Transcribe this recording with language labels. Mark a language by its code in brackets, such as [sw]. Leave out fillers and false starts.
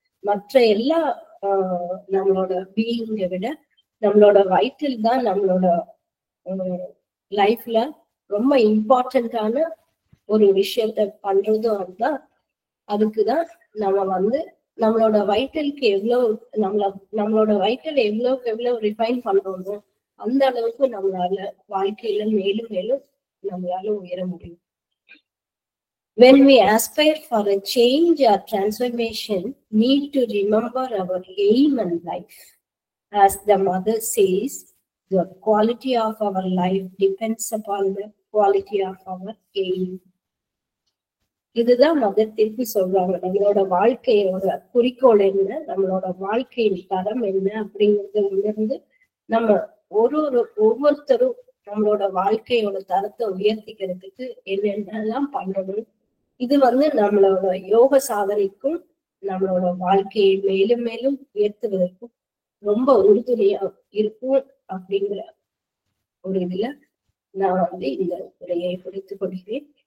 [ta] மற்ற எல்லா நம்மளோட பீயிங்கை விட நம்மளோட வைட்டல் தான் நம்மளோட லைஃப்ல ரொம்ப இம்பார்ட்டன்டான ஒரு விஷயத்த பண்றதும் அதுதான். அதுக்குதான் நம்ம நம்மளோட வைட்டலுக்கு நம்மளோட வைட்டல் எவ்வளவு ரிஃபைன் பண்றோமோ அந்த அளவுக்கு நம்மளால வாழ்க்கையில மேலும் மேலும் நம்மளால உயர முடியும். [en] When we aspire for a change or transformation, need to remember our aim in life. As the mother says, the quality of our life depends upon the quality of our aim. [ta] இதுதான் mother திருப்பி சொல்றாங்க. நம்மளோட வாழ்க்கையோட குறிக்கோள் என்ன, நம்மளோட வாழ்க்கையின் தரம் என்ன அப்படிங்கறத உணர்ந்து நம்ம ஒவ்வொருத்தரும் நம்மளோட வாழ்க்கையோட தரத்தை உயர்த்திக்கிறதுக்கு என்னென்னலாம் பண்ணணும். இது நம்மளோட யோக சாதனைக்கும் நம்மளோட வாழ்க்கையை மேலும் மேலும் உயர்த்துவதற்கும் ரொம்ப உறுதுணையா இருக்கும் அப்படிங்கிற ஒரு இதுல நான் இந்த உரையை முடித்துக் கொள்கிறேன்.